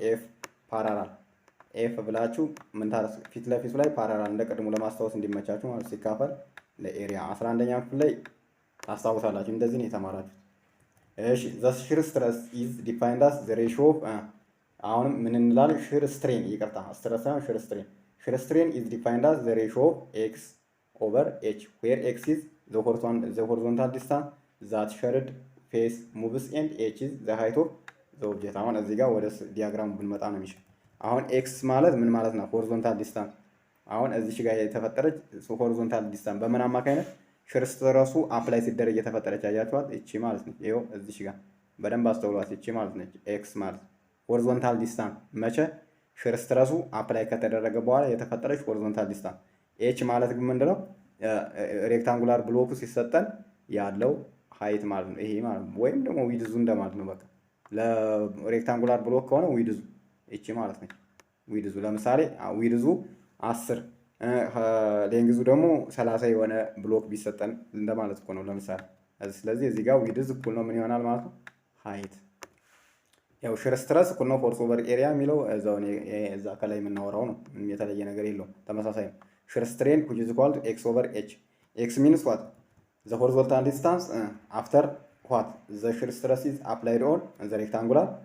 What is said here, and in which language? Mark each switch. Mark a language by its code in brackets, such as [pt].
[am] ኤፍ ፓራላል ኤፍ ብላችሁ ምን ታረስ ፊት ለፊቱ ላይ ፓራላል እንደቀድሞ ለማስታወስ እንዲመቻችሁ ማለት ሲካፈል ለኤሪያ 11ኛ ክፍል ላይ ታስታውሳላችሁ። እንደዚህ ነው የተማራችሁት። እሺ [en] the shear stress is defined as the ratio of [am] አሁንም ምን እንላለን? [en] shear strain [am] ይቅርታ ስትረስ ሳይሆን [en] shear strain። shear strain is defined as the ratio of x over h where x is the horizontal distance that sheared face moves and h is the height of the object። [am] አሁን እዚህ ጋር ወደ ዲያግራሙ ብንመጣ ነው የሚሻለው። አሁን ኤክስ ማለት ምን ማለት ነው? ሆሪዞንታል ዲስታንስ። አሁን እዚህ ጋር የተፈጠረች ሆሪዞንታል ዲስታንስ በምን አማካይነት ሺር ስትረሱ አፕላይ ሲደረግ የተፈጠረች አያችኋት? እቺ ማለት ነው። ይሄው እዚህ ጋር በደንብ አስተውሏት። እቺ ማለት ነች ኤክስ ማለት ሆሪዞንታል ዲስታንስ መቼ ሺር ስትረሱ አፕላይ ከተደረገ በኋላ የተፈጠረች ሆሪዞንታል ዲስታንስ። ኤች ማለት ግን ምንድነው? ሬክታንጉላር ብሎኩ ሲሰጠን ያለው ሃይት ማለት ነው። ይሄ ማለት ነው ወይም ደግሞ ዊድዙ እንደማለት ነው። በቃ ለሬክታንጉላር ብሎክ ከሆነ ዊድዙ እቺ ማለት ነች። ዊድዙ ለምሳሌ ዊድዙ 10 ሌንግዙ ደግሞ 30 የሆነ ብሎክ ቢሰጠን እንደማለት እኮ ነው ለምሳሌ። ስለዚህ እዚህ ጋር ዊድዝ እኩል ነው ምን ይሆናል ማለት ነው? ሃይት። ያው ሺር ስትረስ እኩል ነው ፎርስ ኦቨር ኤሪያ የሚለው እዛ ከላይ የምናወራው ነው። ምንም የተለየ ነገር የለውም፣ ተመሳሳይ ነው። ሺር ስትሬን [en] which is equal to x over h። x means what? the horizontal distance after what? the shear stress is applied on the rectangular